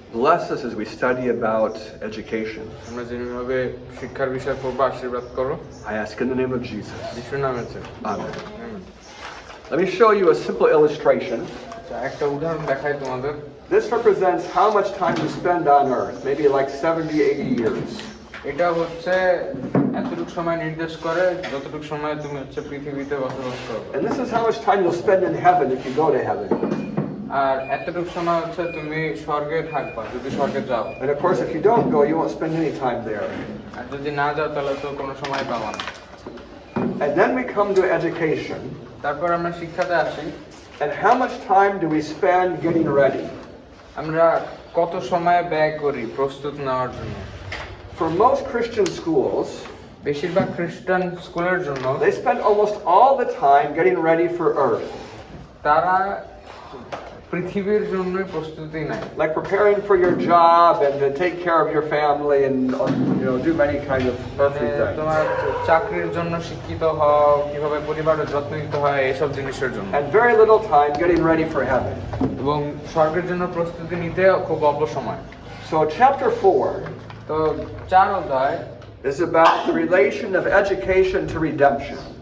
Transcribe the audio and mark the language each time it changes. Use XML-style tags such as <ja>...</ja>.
<en>bless us as we study about education.</en> <bn>আমরা যেভাবে শিক্ষার বিষয় পড়বো আশীর্বাদ করো।</bn> <en>I ask in the name of Jesus.</en> <bn>যিশুর নামে।</bn> <en>Amen. Let me show you a simple illustration.</en> <bn>একটা উদাহরণ দেখাই তোমাদের।</bn> <en>This represents how much time you spend on earth, maybe like 70, 80 years.</en> <bn>এটা হচ্ছে এতটুকু সময় নির্দেশ করে যতটুকু সময় তুমি হচ্ছে পৃথিবীতে বসবাস করবে।</bn> <en>And this is how much time you'll spend in heaven if you go to heaven.</en> <bn>আর এতটুকু সময় হচ্ছে তুমি স্বর্গে থাকবা যদি স্বর্গে যাও।</bn> <en>And of course, if you don't go, you won't spend any time there.</en> <bn>আর যদি না যাও তাহলে তো কোনো সময় পাবা না।</bn> <en>And then we come to education.</en> <bn>তারপর আমরা শিক্ষাতে আসি।</bn> <en>And how much time do we spend getting ready?</en> <bn>আমরা কত সময় ব্যয় করি প্রস্তুত নেওয়ার জন্য?</bn> <en>For most Christian schools,</en> <bn>বেশিরভাগ খ্রিস্টান স্কুলের জন্য</bn> <en>they spend almost all the time getting ready for earth.</en> <bn>তারা পৃথিবীর জন্য প্রস্তুতি নেয়।</bn> <en>Like preparing for your job and to take care of your family and do many kind of earthly things.</en> <bn>তোমার চাকরির জন্য শিক্ষিত হও, কিভাবে পরিবারের যত্ন নিতে হয় এইসব জিনিসের জন্য।</bn> <en>And very little time getting ready for heaven.</en> <bn>এবং স্বর্গের জন্য প্রস্তুতি নিতে খুব অল্প সময়।</bn> <en>So chapter 4</en> <bn>তো 4 অধ্যায়</bn> <en>is about the relation of education to redemption.</en>